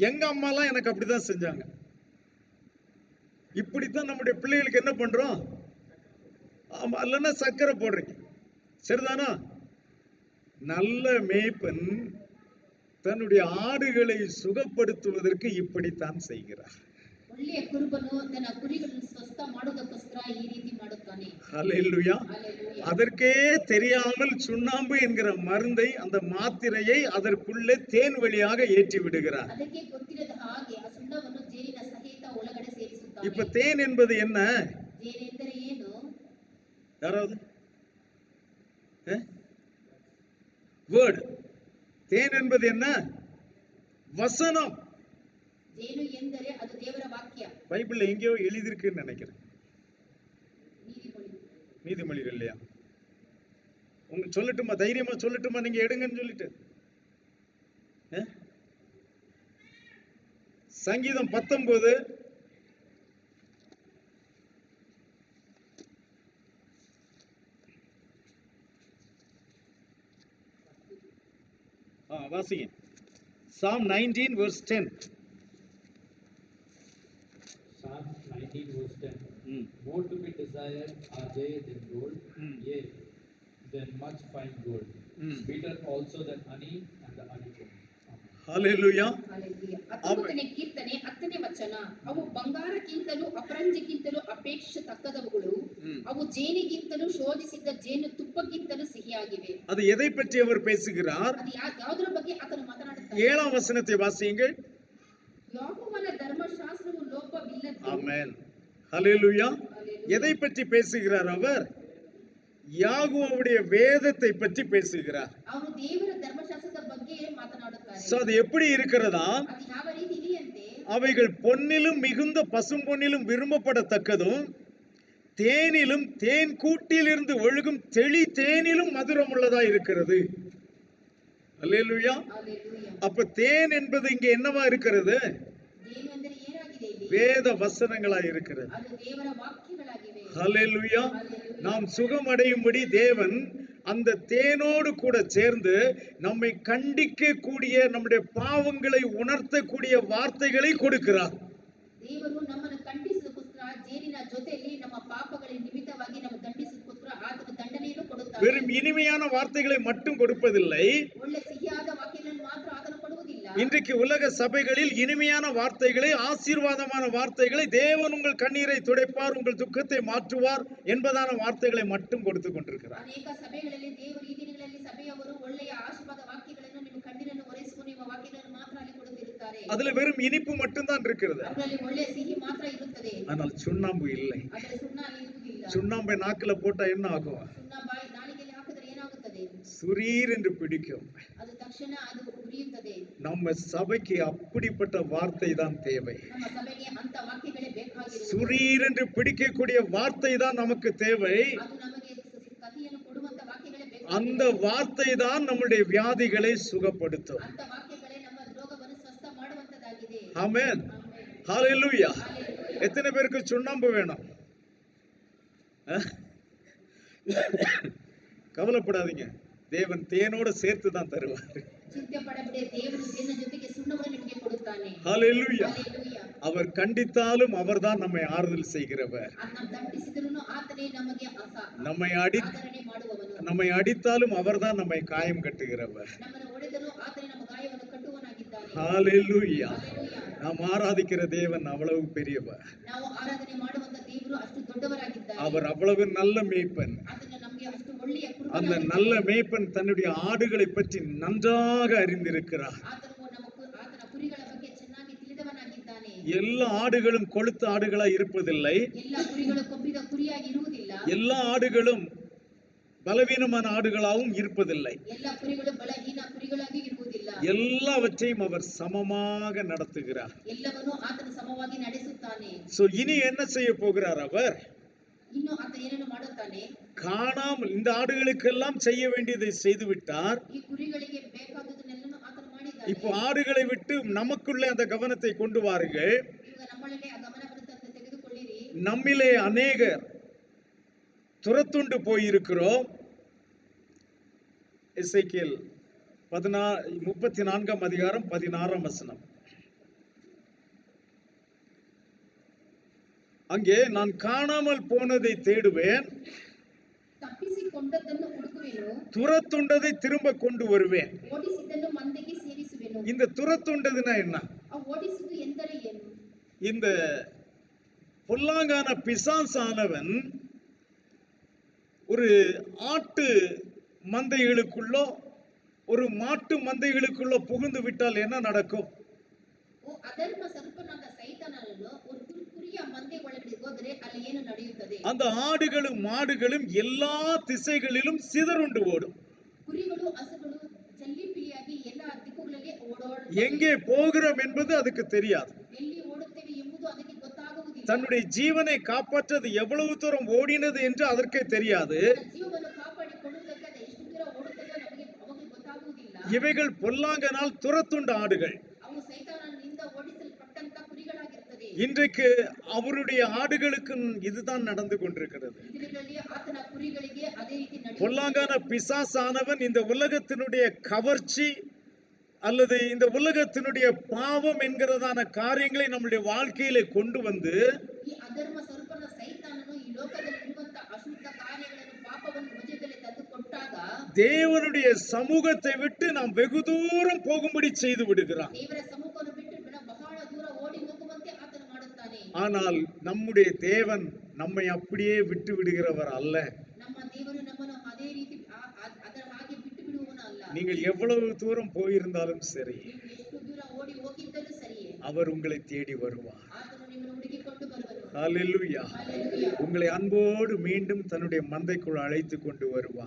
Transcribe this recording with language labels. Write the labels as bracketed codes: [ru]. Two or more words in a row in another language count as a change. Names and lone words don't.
[ta] எங்க அம்மாலாம் எனக்கு அப்படிதான் செஞ்சாங்க. இப்படித்தான் நம்முடைய பிள்ளைகளுக்கு என்ன பண்றோம்? ஆமா, இல்லைன்னா சர்க்கரை போடுறீங்க. சரிதானா? நல்ல மேய்ப்பன் தன்னுடைய ஆடுகளை சுகப்படுத்துவதற்கு இப்படித்தான் செய்கிறார். [kn] ಒಳ್ಳೆಯ ಕುರುಬನು ತನ್ನ ಕುರಿಗಳನ್ನು ಸ್ವಸ್ಥ ಮಾಡುವುದಕ್ಕೋಸ್ಕರ ಈ ರೀತಿ ಮಾಡುತ್ತಾನೆ. [ta] ஹல்லேலூயா. [kn] Hallelujah. [ta] அதற்கே தெரியாமல் சுண்ணாம்பு என்கிற மருந்தை, அந்த மாத்திரையை அதற்குள்ளே தேன் வழியாக ஏற்றி விடுகிறார். [kn] ಅದಕ್ಕೆ ಗೊತ್ತಿರದ ಹಾಗೆ ಆ ಸುಣ್ಣವನ್ನು ಜೇನಿನ ಸಹಿತ ಒಳಗಡೆ ಸೇರಿಸುತ್ತಾನೆ. [ta] இப்ப தேன் என்பது என்ன? [kn] ಜೇನೆಂದರೆ ಏನು? [ta] யாராவது வேர்ட். தேன் என்பது என்ன? வசனம். ಜೇನು ಎಂದರೆ ಅದು ದೇವರ ವಾಕ್ಯ. பைபிள்ல எங்கேயோ எழுதியிருக்குன்னு நினைக்கிறேன். [kn] ನೀತಿಮೊಳಿ. [ta] நீதிமொழிகள் இல்லையா? உங்க சொல்லட்டுமா? தைரியமா சொல்லட்டுமா? நீங்க எடுங்கன்னு சொல்லிட்டு. சங்கீதம் 19 வாசிங்க. [en] Psalm 19 verse 10. Psalm 19 verse 10. ம். More to be desired are they than gold, yea, than much fine gold. Sweeter also than honey and the honeycomb. [ta] ஹல்லேலூயா. [kn] Hallelujah. 19ನೇ ಕೀರ್ತನೆ 10ನೇ ವಚನ. ಅವು ಬಂಗಾರಕ್ಕಿಂತಲೂ ಅಪರಂಜಿಗಿಂತಲೂ ಅಪೇಕ್ಷಿಸತಕ್ಕದವುಗಳು. ಅವು ಜೇನಿಗಿಂತಲೂ ಶೋಧಿಸಿದ್ದ ಜೇನು ತುಪ್ಪಕ್ಕಿಂತಲೂ ಸಿಹಿಯಾಗಿವೆ. [ta] அது எதை பற்றி அவர் பேசுகிறார்? [kn] ಅದು ಯಾವುದರ ಬಗ್ಗೆ ಆತನು ಮಾತನಾಡುತ್ತಾನೆ? [ta] 7ஆம் வசனத்தை வாசியுங்கள். [kn] ಯೆಹೋವನ ಧರ್ಮಶಾಸ್ತ್ರವು ಲೋಪವಿಲ್ಲದ್ದು. [ta] ஆமென். ஹல்லேலூயா. [kn] Hallelujah. [ta] எதை பற்றி பேசுகிறார் அவர்? யாகோவுடைய வேதத்தை பற்றி பேசுகிறார். [kn] ಅವನು ದೇವರ ಧರ್ಮಶಾಸ್ತ್ರದ ಬಗ್ಗೆ ಮಾತನಾಡುತ್ತಾರೆ. [ta] சோ அது எப்படி இருக்கிறதா? [kn] ಅದು ಯಾವ ರೀತಿ ಇದೆಯಂತೆ? [ta] அவைகள் பொன்னிலும் மிகுந்த பசும் பொன்னிலும் விரும்பப்படத்தக்கதும், தேனிலும் தேன் கூட்டிலிருந்து ஒழுகும் தெளி தேனிலும் மதுரம் உள்ளதா இருக்கிறது. அல்லேலூயா. [kn] Hallelujah. [ta] அப்ப தேன் என்பது இங்க என்னவா இருக்கிறது? [kn] ಜೇನು ಅಂದರೆ ಏನಾಗಿದೆ ಇಲ್ಲಿ? [ta] வேத வசனங்களா இருக்கிறது. [kn] ಅದು ದೇವರ ವಾಕ್ಯಗಳಾಗಿವೆ. [ta] ஹல்லேலூயா. [kn] Hallelujah. [ta] நாம் சுகமடையும்படி தேவன் அந்த தேனோடு கூட சேர்ந்து நம்மை கண்டிக்க கூடிய, நம்முடைய பாவங்களை உணர்த்தக்கூடிய வார்த்தைகளை கொடுக்கிறார். [kn] ದೇವರು ನಮ್ಮನ್ನು ಖಂಡಿಸುವುದಕ್ಕೋಸ್ಕರ ಜೇನಿನ ಜೊತೆಯಲ್ಲಿ ನಮ್ಮ ಪಾಪಗಳ ನಿಮಿತ್ತವಾಗಿ ನಮ್ಮ ದಂಡಿಸುವುದಕ್ಕೋಸ್ಕರ ಆತನು ದಂಡನೆಯನ್ನು ಕೊಡುತ್ತಾನೆ. [ta] வெறும் இனிமையான வார்த்தைகளை மட்டும் கொடுப்பதில்லை. [kn] ಒಳ್ಳೆ ಸಿಹಿಯಾದ ವಾಕ್ಯಗಳನ್ನು ಮಾತ್ರ ಆತನು ಕೊಡುವುದಿಲ್ಲ. [ta] இன்றைக்கு உலக சபைகளில் இனிமையான வார்த்தைகளை, ஆசீர்வாதமான வார்த்தைகளை, தேவன் உங்கள் கண்ணீரை துடைப்பார், உங்கள் துக்கத்தை மாற்றுவார் என்பதான வார்த்தைகளை மட்டும் கொடுத்து கொண்டிருக்கிறார். [kn] ಅನೇಕ ಸಭೆಗಳಲ್ಲಿ ದೇವರು ಈ ದಿನಗಳಲ್ಲಿ ಸಭೆಯವರು ಒಳ್ಳೆಯ ಆಶೀರ್ವಾದ ವಾಕ್ಯಗಳನ್ನು ನಿಮ್ಮ ಕಣ್ಣೀರನ್ನು ಒರೆಸುವ ನಿಮ್ಮ ವಾಕ್ಯಗಳನ್ನು ಮಾತ್ರ ಅಲ್ಲಿ ಕೊಡುತ್ತಿರುತ್ತಾರೆ. [ta] அதுல வெறும் இனிப்பு மட்டும்தான் இருக்கிறது. [kn] ಅದರಲ್ಲಿ ಒಳ್ಳೆಯ ಸಿಹಿ ಮಾತ್ರ ಇರುತ್ತದೆ. [ta] ஆனால் சுண்ணாம்பு இல்லை. [kn] ಆದರೆ ಸುಣ್ಣ ಅಲ್ಲಿ ಇರುವುದಿಲ್ಲ. [ta] சுண்ணாம்பை நாக்குல போட்டா என்ன ஆகும்? [kn] ಸುಣ್ಣ ನಾಲಿಗೆಯಲ್ಲಿ ಹಾಕಿದರೆ ಏನಾಗುತ್ತದೆ? [ta] சுரீர் என்று பிடிக்கும். [kn] ಅದು ತಕ್ಷಣ ಅದು ಉರಿಯುತ್ತದೆ. [ta] நம்ம சபைக்கு அப்படிப்பட்ட வார்த்தை தான் தேவை. [kn] ನಮ್ಮ ಸಭೆಗೆ ಅಂತ ವಾಕ್ಯಗಳೇ ಬೇಕಾಗಿರುವುದು. [ta] சுரீர் என்று பிடிக்கக்கூடிய வார்த்தை தான் நமக்கு தேவை. [kn] ಅದು ನಮಗೆ ಕಥೆಯನ್ನು ಕೊಡುವಂತ ವಾಕ್ಯಗಳೇ [ta] அந்த [kn] ಬೇಕಾಗಿರುವುದು. [ta] வார்த்தை தான் நம்முடைய வியாதிகளை சுகப்படுத்தும். [kn] ಅಂತ ವಾಕ್ಯಗಳೇ ನಮ್ಮ ರೋಗವನ್ನು ಸ್ವಸ್ಥ ಮಾಡುವಂತದ್ದಾಗಿದೆ. [ta] ஆமென். [kn] ಆಮೆನ್. [ta] ஹalleluya. [kn] Hallelujah. [ta] எத்தனை பேருக்கு சுண்ணாம்பு வேணும்? கவலைப்படாதீங்க, தேவன் தேனோட சேர்த்து தான் தருவார். [kn] ಚಿಂತೆ ಪಡಬೇಡಿ, ದೇವರು ಜೇನಿನ ಜೊತೆಗೆ ಸುಣ್ಣವನ್ನು ನಿಮಗೆ ಕೊಡುತ್ತಾನೆ. [ta] ஹalleluya. [kn] Hallelujah. [ta] அவர் கண்டித்தாலும் அவர்தான் நம்மை ஆறுதல் செய்கிறவர். [kn] ನಾವು ದಂಡಿಸಿದರೂ ಆತನೇ ನಮಗೆ [ta] நம்மை [kn] ಆದರಣೆ ಮಾಡುವವನು. [ta] நம்மை அடித்தாலும் அவர்தான் நம்மை காயம் கட்டுகிறவர். [kn] ನಮ್ಮನ್ನು ಹೊಡೆದರೂ ಆತನೇ ನಮ್ಮ ಗಾಯವನ್ನು ಕಟ್ಟುವವನಾಗಿದ್ದಾನೆ. [ta] ஹalleluya. [kn] Hallelujah. [ta] நாம் ஆராதிக்கிற தேவன் அவ்வளவு பெரியவர். [kn] ನಾವು ಆರಾಧನೆ ಮಾಡುವಂತ ದೇವರು ಅಷ್ಟು ದೊಡ್ಡವರಾಗಿದ್ದಾರೆ. [ta] அவர் அவ்வளவு நல்ல மேய்ப்பன். [kn] ಆತನು ನಮಗೆ ಅಷ್ಟು ಒಳ್ಳೆಯ [ta] அந்த [kn] ಕುರುಬನಾಗಿದ್ದಾನೆ. [ta] நல்ல மேய்ப்பன் தன்னுடைய ஆடுகளை பற்றி நன்றாக அறிந்திருக்கிறார். [kn] ಆತನು ಆತನ ಕುರಿಗಳ ಬಗ್ಗೆ ಚೆನ್ನಾಗಿ ತಿಳಿದವನಾಗಿದ್ದಾನೆ. [ta] எல்லா ஆடுகளும் கொழுத்த ஆடுகளாய் இருப்பதில்லை. [kn] ಎಲ್ಲ ಕುರಿಗಳು ಕೊಬ್ಬಿದ ಕುರಿಯಾಗಿ ಇರುವುದಿಲ್ಲ. [ta] எல்லா ஆடுகளும் பலவீனமான ஆடுகளாகவும் இருப்பதில்லை. [kn] ಎಲ್ಲ ಕುರಿಗಳು ಬಲಹೀನ ಕುರಿಗಳಾಗಿ ಇರುವುದಿಲ್ಲ. [ta] எல்லாவற்றையும் அவர் சமமாக நடத்துகிறார். [kn] ಎಲ್ಲವನ್ನೂ ಆತನು ಸಮವಾಗಿ ನಡೆಸುತ್ತಾನೆ. [ta] சோ இனி என்ன செய்ய போகிறார் அவர்? [kn] ಇನ್ನು ಆತ ಏನನ್ನು ಮಾಡುತ್ತಾನೆ? [ta] காணாமல் இந்த ஆடுகளுக்கெல்லாம் செய்ய வேண்டியதை செய்து விட்டார். [kn] ಈ ಕುರಿಗಳಿಗೆ ಬೇಕಾದುದನ್ನೆಲ್ಲನೂ ಆತನು ಮಾಡಿದ್ದಾನೆ. [ta] இப்போ ஆடுகளை விட்டு நமக்குள்ளே அந்த கவனத்தை கொண்டு வாருங்கள். [kn] ಈಗ ನಮ್ಮೊಳಗೆ ಆ ಗಮನ [ta] நம்மிலே அநேகர் துரத்துண்டு போயிருக்கிறோம். எசேக்கியேல் 34 அதிகாரம் 16 வசனம். அங்கே நான் காணாமல் போனதை தேடுவேன், [kn] ತಪ್ಪಿಸಿಕೊಂಡದ್ದನ್ನು ಹುಡುಕುವೆನು, [ta] துரத்துண்டதை திரும்ப கொண்டு வருவேன். [kn] ಓಡಿಸಿದ್ದನ್ನು ಮಂದೆಗೆ ಸೇರಿಸುವೆನು. [ta] இந்த துரத்துண்டதுன்னா என்ன? [kn] ಆ ಓಡಿಸುವುದು ಎಂದರೆ ಏನು? [ta] இந்த பொல்லாங்கான பிசாசானவன் ஒரு ஆட்டு மந்தைகளுக்குள்ளோ ஒரு மாட்டு மந்தைகளுக்குள்ளோ புகுந்து விட்டால் என்ன நடக்கும்? [kn] ಅಧರ್ಮ ಸರ್ಪನಾದ ಸೈತಾನನು ஒரு ಕುರಿಯ ಮಂದೆ ಒಳಗಡೆ ಹೋದರೆ ಅಲ್ಲಿ ಏನು ನಡೆಯುತ್ತದೆ? [ta] அந்த ஆடுகளும் மாடுகளும் எல்லா திசைகளிலும் சிதறுண்டு ஓடும். [kn] ಕುರಿಗಳು ಹಸುಗಳು ಜಲ್ಲಿಪಿಲಿಯಾಗಿ எல்லா ದಿಕ್ಕುಗಳಲ್ಲಿ ಓಡೋಡುತ್ತವೆ. [ta] எங்கே போகிறோம் என்பது அதுக்கு தெரியாது. [kn] ಎಲ್ಲಿ ಓಡುತ್ತೇವೆ ಎಂಬುದು ಅದಕ್ಕೆ ಗೊತ್ತಾಗುವುದಿಲ್ಲ. [ta] தன்னுடைய ஜீவனை காப்பாற்றது எவ்வளவு தூரம் ஓடினது என்று அதற்கே தெரியாது. [kn] ಜೀವವನ್ನು ಕಾಪಾಡಿಕೊಳ್ಳುವುದಕ್ಕೆ ಅದು ಎಷ್ಟು ದೂರ ಓಡುತ್ತದೋ ನಮಗೆ ಗೊತ್ತಾಗುವುದಿಲ್ಲ. [ta] இவைகள் பொல்லாங்கனால் துரத்துண்ட ஆடுகள். [kn] ಅವು ಸೈತಾನನಿಂದ ಓಡಿಸಲ್ಪಟ್ಟಂತ ಕುರಿಗಳಾಗಿರುತ್ತದೆ. [ta] இன்றைக்கு அவருடைய ஆடுகளுக்கு இதுதான் நடந்து கொண்டிருக்கிறது. [kn] ಇದರಲ್ಲಿ ಆತನ ಕುರಿಗಳಿಗೆ ಅದೇ ರೀತಿ ನಡೆಯುತ್ತದೆ. [ta] பொல்லாங்கான பிசாசானவன் இந்த உலகத்தினுடைய கவர்ச்சி அல்லது இந்த உலகத்தினுடைய பாவம் என்கிறதான காரியங்களை நம்முடைய வாழ்க்கையிலே கொண்டு வந்து [kn] ಈ ಅಧರ್ಮ ಸ್ವರೂಪನ ಸೈತಾನನು ಈ ಲೋಕದಲ್ಲಿ ಇರುವಂತ ಅಶುದ್ಧ ಕಾರ್ಯಗಳನ್ನು ಪಾಪವನ್ನು ಮಧ್ಯದಲ್ಲಿ ತಂದು ಕೊಟ್ಟಾಗ [ta] தேவனுடைய சமூகத்தை விட்டு நாம் வெகு தூரம் போகும்படி செய்து விடுகிறான். [kn] ದೇವರ ಸಮ್ಮುಖವನ್ನು ಬಿಟ್ಟು ಬಹಳ ದೂರ ಓಡಿ ಹೋಗುವಂತೆ ಆತನು ಮಾಡುತ್ತಾನೆ. [ta] ஆனால் நம்முடைய தேவன் நம்மை அப்படியே விட்டு விடுகிறவர் அல்ல. [kn] ನಮ್ಮ ದೇವರು ನಮ್ಮನ್ನು ಅದೇ ರೀತಿ ಅದರ ಹಾಗೆ ಬಿಟ್ಟು ಬಿಡುವವನು ಅಲ್ಲ. [ta] நீங்கள் எவ்வளவு தூரம் போயிருந்தாலும் சரி, [kn] ನೀವು ಎಷ್ಟು ದೂರ ಓಡಿ ಹೋಗಿದ್ದರೂ ಸರಿಯೇ, [ta] அவர் உங்களை தேடி வருவார். [kn] ಆತನು ನಿಮ್ಮನ್ನು ಹುಡುಕಿಕೊಂಡು ಬರುವನು. [ta] ஹல்லேலூயா. [kn] ಹಲ್ಲೆಲೂಯಾ. [ta] உங்களை அன்போடு மீண்டும் தன்னுடைய மந்தைக்குள் அழைத்து கொண்டு வருவார்.